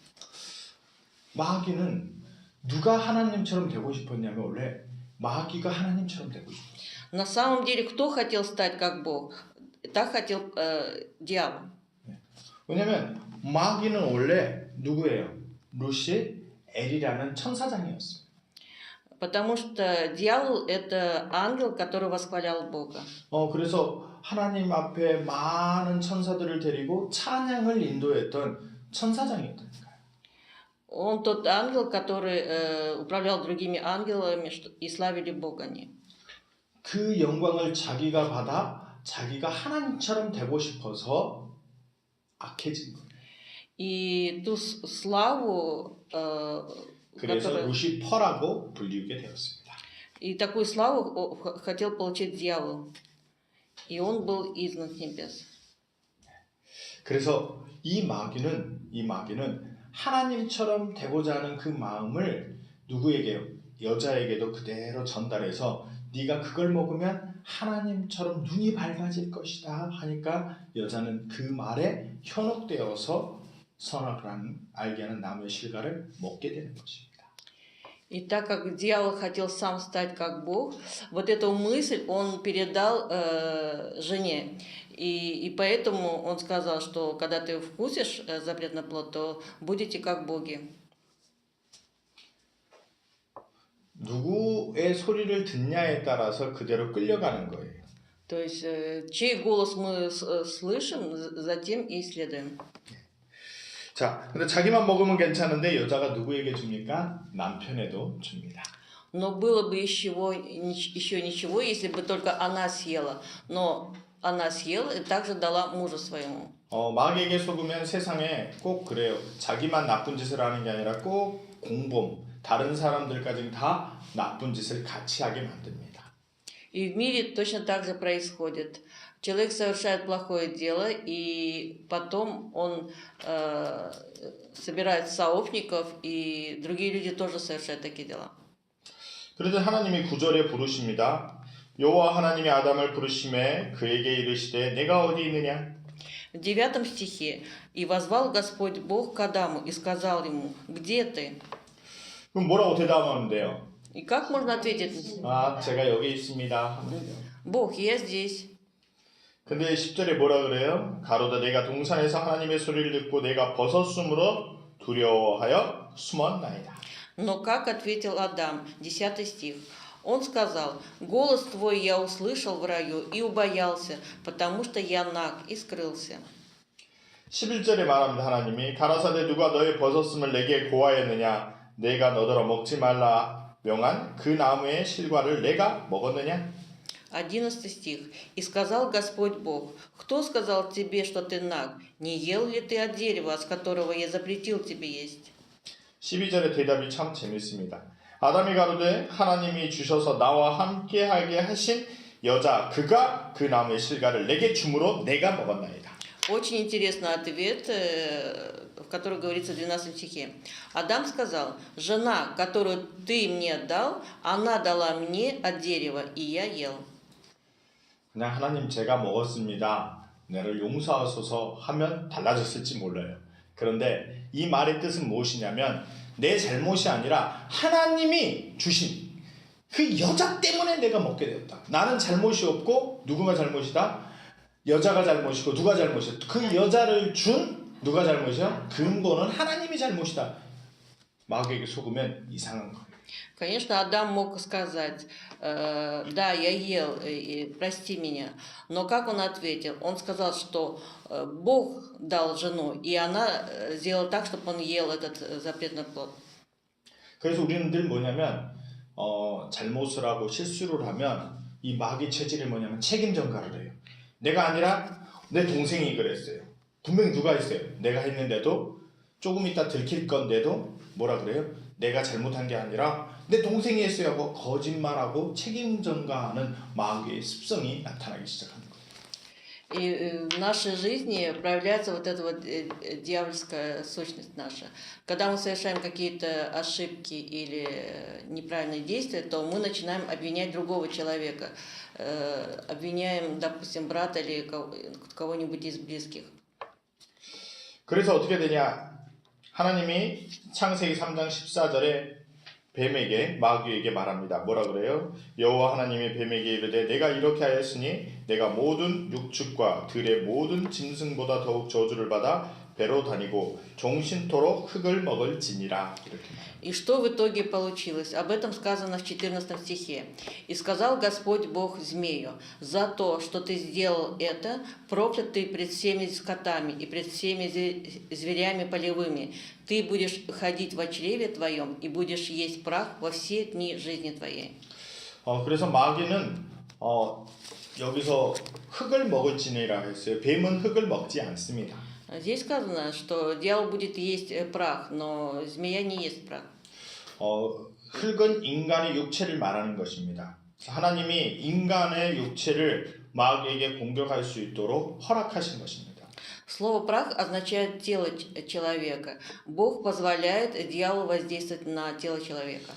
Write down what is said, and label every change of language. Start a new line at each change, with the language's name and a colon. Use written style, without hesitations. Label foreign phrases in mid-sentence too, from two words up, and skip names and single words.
Korean: 마귀는 누가 하나님처럼 되고 싶었냐면 원래 마귀가 하나님처럼 되고 싶었어요.
Russian: На самом деле, кто хотел стать как Бог? Так хотел дьявол.
Korean: 왜냐면 마귀는 원래 누구예요? 루시엘이라는 천사장이었어요.
Russian: Потому что дьявол – это ангел, который восхвалял Бога.
Korean: 그래서 하나님 앞에 많은 천사들을 데리고 찬양을 인도했던 천사장이었다니까요.
Russian: Он тот ангел, который управлял другими ангелами и славили Бога они.
Korean: 그 영광을 자기가 받아 자기가 하나님처럼 되고 싶어서 악해진 거예요.
Russian: И ту славу,
Korean: 그래서
Russian: которую,
Korean: 루시퍼라고 불리우게 되었습니다.
Russian: и такую славу хотел получить дьявол. И он был изгнан с небес.
Korean: 그래서 이 마귀는 하나님처럼 되고자 하는 그 마음을 누구에게요? 여자에게도 그대로 전달해서 네가 그걸 먹으면 하나님처럼 눈이 밝아질 것이다 하니까 여자는 그 말에 현혹되어서 선악을 알게 하는 나무의 실과를 먹게 되는 것입니다.
Russian: И так как дьявол хотел сам стать как Бог, вот эту мысль он передал жене. И поэтому он сказал, что когда ты вкусишь запретный плод, то будете как боги.
Korean: 누구의 소리를 듣냐에 따라서 그대로 끌려가는 거예요.
Russian: То есть, чей голос мы слышим, затем и следуем.
Korean: 자, 근데 자기만 먹으면 괜찮은데 여자가 누구에게 줍니까? 남편에도 줍니다.
Russian: Но было бы еще ничего, если бы только она съела. Но она съела и также дала мужу своему.
Korean: 마귀에게 속으면 세상에 꼭 그래요. 자기만 나쁜 짓을 하는 게 아니라 꼭 공범, 다른 사람들까지 다 나쁜 짓을 같이 하게 만듭니다.
Russian: И в мире точно так же происходит. Человек совершает плохое дело, и потом он собирает сообщников, и другие люди тоже совершают такие дела.
Korean: 그래서 하나님이 9절에 부르십니다. 여호와 하나님이 아담을 부르심에 그에게 이르시되 내가 어디 있느냐?
Russian: В 9 стихе «И возвал Господь Бог к Адаму и сказал ему, где ты?»
Korean: 그럼 뭐라고 대답하는데요?
Russian: И как можно ответить?
Korean: 제가 여기 있습니다. 하면요.
Russian: Бог, я здесь.
Korean: 근데 10절에 뭐라 그래요? 가로다 내가 동산에서 하나님의 소리를 듣고 내가 벗었으므로 두려워하여 숨었나이다.
Russian: Но как ответил Адам? 10 стих. Он сказал, голос твой я услышал в раю и убоялся, потому что я наг и скрылся.
Korean: 11절에 말합니다. 하나님이 가라사대 누가 너의 벗었음을 내게 고하였느냐? 내가 너더러 먹지 말라 명한 그 나무의 실과를 내가 먹었느냐?
Russian: 11 стих. «И сказал Господь Бог, кто сказал тебе, что ты наг? Не ел ли ты от дерева, с которого я запретил тебе есть?»
Korean: 12절의 대답이 참 재밌습니다. 아담이 가로되 하나님이 주셔서 나와 함께하게 하신 여자 그가 그 나무의 실과를 내게 주므로 내가 먹었나이다.
Russian: Очень интересный ответ, в который говорится в 12 стихе. Адам сказал, жена, которую ты мне дал, она дала мне от дерева, и я ел.
Korean: 그냥 하나님 제가 먹었습니다. 나를 용서하소서 하면 달라졌을지 몰라요. 그런데 이 말의 뜻은 무엇이냐면 내 잘못이 아니라 하나님이 주신 그 여자 때문에 내가 먹게 되었다. 나는 잘못이 없고 누구가 잘못이다? 여자가 잘못이고 누가 잘못이다? 그 여자를 준 누가 잘못이야? 근본은 하나님이 잘못이다. 마귀에게 속으면 이상한 거예요.
Russian: Конечно, Адам мог сказать, да, я ел, прости меня. Но как он ответил? Он сказал, что Бог дал жену, и она сделала так, чтобы он ел этот запретный плод.
Korean: 그래서 우리는 늘 뭐냐면 잘못을 하고 실수를 하면 이 마귀 체질이 뭐냐면 책임 전가를 해요. 내가 아니라 내 동생이 그랬어요. 분명히 누가 했어요. 내가 했는데도 조금 있다 들킬 건데도 뭐라 그래요? 내가 잘못한 게 아니라 내 동생이 했어요 하고 거짓말하고 책임 전가하는 마귀의 습성이 나타나기 시작합니다.
Russian: И в нашей жизни проявляется вот эта вот дьявольская сущность наша. Когда мы совершаем какие-то ошибки или неправильные действия, то мы начинаем обвинять другого человека. Обвиняем, допустим, брата или кого-нибудь из близких.
Korean: 그래서 어떻게 되냐? 하나님이 창세기 3장 14절에 뱀에게 마귀에게 말합니다. 뭐라 그래요? 여호와 하나님이 뱀에게 이르되 내가 이렇게 하였으니 내가 모든 육축과 들의 모든 짐승보다 더욱 저주를 받아 배로 다니고 종신토록 흙을 먹을지니라. 이렇게 말합니다.
Russian: И что в итоге получилось? Об этом сказано в 14 стихе. «И сказал Господь Бог змею, за то, что ты сделал это, проклят ты пред всеми скотами и пред всеми зверями полевыми. Ты будешь ходить во чреве твоем и будешь есть прах во все дни жизни твоей».
Korean: 그래서 마귀는 여기서 흙을 먹을지니라 했어요. 뱀은 흙을 먹지 않습니다.
Russian: Здесь сказано, что дьявол будет есть прах, но змея не ест прах.
Korean: 흙은 인간의 육체를 말하는 것입니다. 하나님이 인간의 육체를 마귀에게 공격할 수 있도록 허락하신 것입니다.
Russian: Слово прах означает тело человека. Бог позволяет дьяволу воздействовать на тело человека.